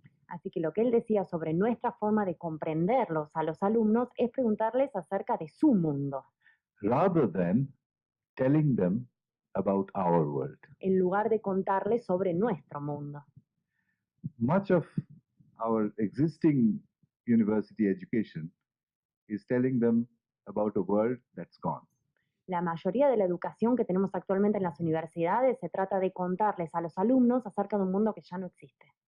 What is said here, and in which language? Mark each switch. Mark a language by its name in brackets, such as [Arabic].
[Spanish] Así que lo que él decía sobre nuestra forma de comprenderlos a los alumnos es preguntarles acerca de su mundo, [English] rather than telling them about our world. [Spanish] en lugar de contarles sobre nuestro mundo. [English] Much of our existing university education is telling them about a world that's gone. [Spanish] La mayoría de la educación que tenemos actualmente en las universidades se trata de contarles a los alumnos acerca de un mundo que ya no existe.